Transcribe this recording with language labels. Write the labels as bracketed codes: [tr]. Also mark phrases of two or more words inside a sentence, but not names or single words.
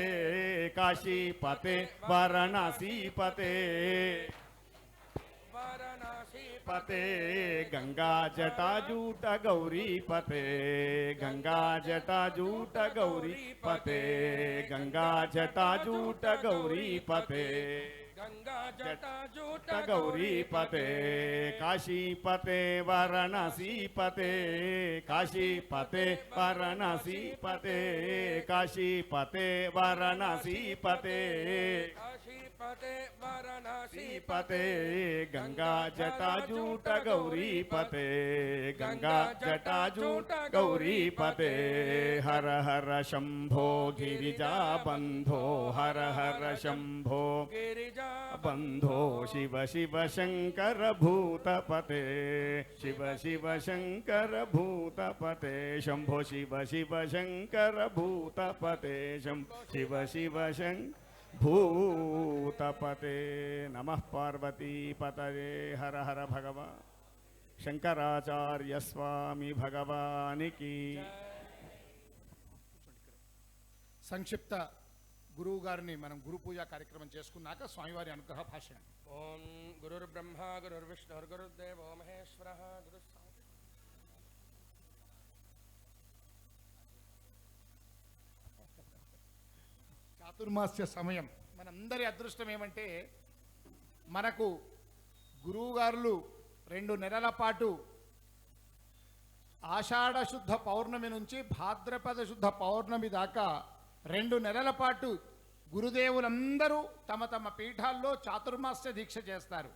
[sa] కాశీపతే వారణాసీపతే. పతే గంగా జటాజూట గౌరీ పతే. గంగా జటాజూట గౌరీ పతే. గంగా జటాజూట గౌరీ పతే. गंगा जटाजूट गौरीपते काशीपते वाराणसीपते काशीपते वाराणसीपते काशीपते वाराणसीपते काशीपते वाराणसी पते गंगा जटाजूट गौरीपते गंगा जटाजूट गौरीपते हर हर शंभो गिरिजा बंधो हर हर शंभो गिरिजा बंधो शिव शिव शंकर भूतपते शिव शिव शंकर भूतपते शंभो शिव शिव शंकर भूतपते शिव शिव शंकर भूतपते नमः पार्वती पतये हर हर [hi] भगवान शंकराचार्य स्वामी भगवान की [te] సంక్షిప్త గురువు గారిని మనం గురు పూజ కార్యక్రమం చేసుకున్నాక స్వామివారి అనుగ్రహ భాషణం. [sa] ओम गुरुर्ब्रह्मा गुरुर्विष्णु गुरुर्देवो महेश्वरः गुरु [te] చాతుర్మాస్య సమయం. మనందరి అదృష్టం ఏమంటే మనకు గురువుగారులు 2 నెలల పాటు ఆషాఢ శుద్ధ పౌర్ణమి నుంచి భాద్రపద శుద్ధ పౌర్ణమి దాకా 2 నెలల పాటు గురుదేవులందరూ తమ తమ పీఠాల్లో చాతుర్మాస్య దీక్ష చేస్తారు.